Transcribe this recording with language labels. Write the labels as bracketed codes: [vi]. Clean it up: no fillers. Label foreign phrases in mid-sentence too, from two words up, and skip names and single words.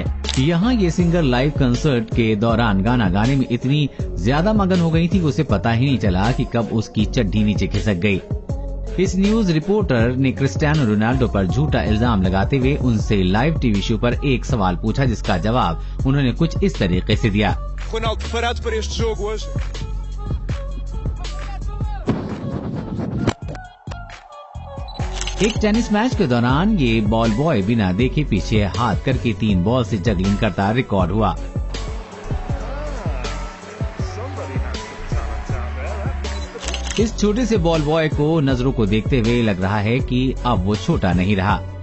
[hi] यहाँ ये सिंगर [en] live concert [hi] के दौरान गाना गाने में इतनी ज्यादा मगन हो गई थी कि उसे पता ही नहीं चला कि कब उसकी चड्डी नीचे खिसक गई। इस न्यूज रिपोर्टर ने क्रिस्टियानो रोनाल्डो पर झूठा इल्जाम लगाते हुए उनसे [en] live TV show [hi] पर एक सवाल पूछा, जिसका जवाब उन्होंने कुछ इस तरीके से दिया। [pt] Ronaldo, preparados para este jogo hoje? [hi] एक टेनिस मैच के दौरान ये [en] ball boy [hi] बिना देखे पीछे हाथ करके 3 बॉल से जगलिंग करता रिकॉर्ड हुआ। इस छोटे से [en] ball boy [hi] को नजरों को देखते हुए लग रहा है कि अब वो छोटा नहीं रहा।